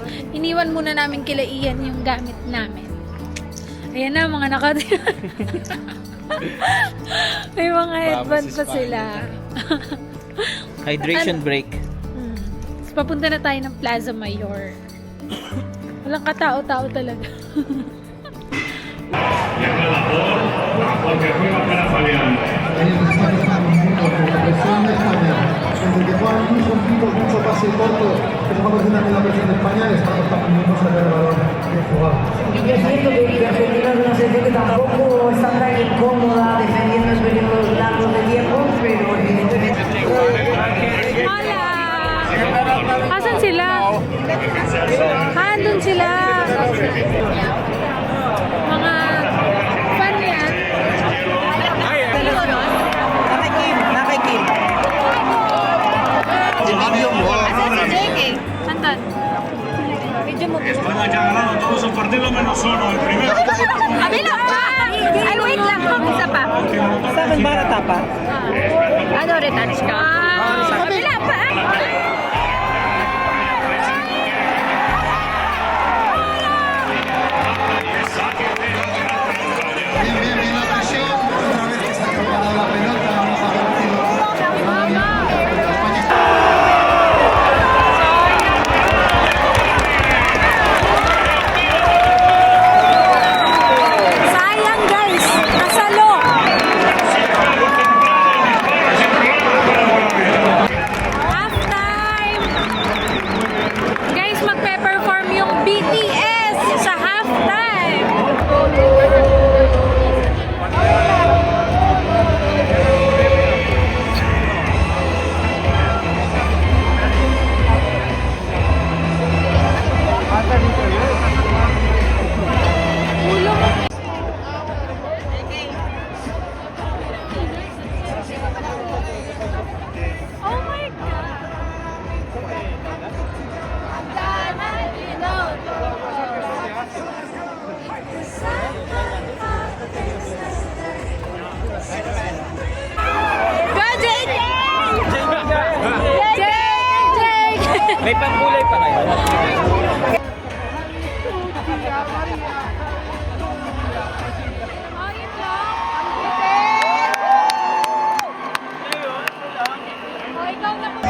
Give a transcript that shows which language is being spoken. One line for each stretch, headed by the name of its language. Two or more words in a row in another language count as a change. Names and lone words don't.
Filipino: Iniwan muna namin kila Ian yung gamit namin. Ayan na, mga may mga headband pa sila.
English: Hydration break.
Filipino: Tapos papunta na tayo ng Plaza Mayor. Walang katao-tao talaga.
Spanish: Porque juega para Fabián. Desde que juegan mucho pivot, mucho pase corto, pero vamos a tener la presión de España, estamos también a ver el balón bien jugado. Y que es cierto que Argentina es una selección que tampoco está tan incómoda defendiendo en periodos largos de tiempo, pero evidentemente... Hola!
Filipino: Asan sila? Andun sila! Mga fan yan. Nakikim. Asan si JK? Anton? Video mo.
Spanish: España que ha ganado todos sus partidos menos uno, el primero.
Filipino: Abilo pa! Ay, wait lang. Isa pa. Sa akin ba natapa? Ano, retouch ka? Kabila pa!
Spanish: Bien la presión, otra vez que se ha cambiado la pelota, vamos a ver un tiro.
Filipino: Sayang guys! Nasalo! Halftime! Guys, magpe-perform yung BTS sa halftime! Ulo mo.
English: Oh my God!
Filipino: Go JK! JK! May pangkulay pa kayo? Ayun lang. Oh, ikaw na po.